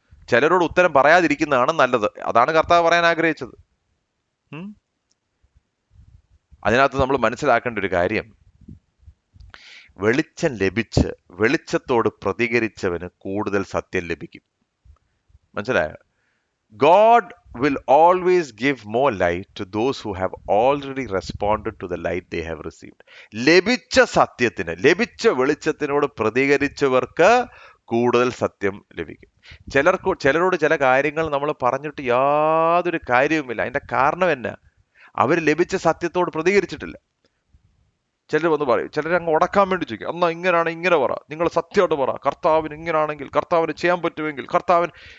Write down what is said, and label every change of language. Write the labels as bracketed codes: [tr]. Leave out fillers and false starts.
[ml] ചിലരോട് ഉത്തരം പറയാതിരിക്കുന്നതാണ് നല്ലത്. അതാണ് കർത്താവ് പറയാൻ ആഗ്രഹിച്ചത്. അതിനകത്ത് നമ്മൾ മനസ്സിലാക്കേണ്ട ഒരു കാര്യം, വെളിച്ചം ലഭിച്ച് വെളിച്ചത്തോട് പ്രതികരിച്ചവന് കൂടുതൽ സത്യം ലഭിക്കും. മനസ്സിലായോ? [en] God will always give more light to those who have already responded to the light they have received. [ml] ലഭിച്ച സത്യത്തിന്, ലഭിച്ച വെളിച്ചത്തിനോട് പ്രതികരിച്ചവർക്ക് കൂടുതൽ സത്യം ലഭിക്കും. ചിലരോട് ചില കാര്യങ്ങൾ നമ്മൾ പറഞ്ഞിട്ട് യാതൊരു കാര്യവുമില്ല. അതിന്റെ കാരണം എന്നാ? അവർ ലഭിച്ച സത്യത്തോട് പ്രതികരിച്ചിട്ടില്ല. ചിലർ വന്ന് പറയും, ചിലർ അങ്ങ് ഉടക്കാൻ വേണ്ടി ചോദിക്കും, എന്നാ ഇങ്ങനാണ്, ഇങ്ങനെ പറ, നിങ്ങൾ സത്യമായിട്ട് പറ, കർത്താവിന് ഇങ്ങനാണെങ്കിൽ, കർത്താവിന് ചെയ്യാൻ പറ്റുമെങ്കിൽ, കർത്താവിന്.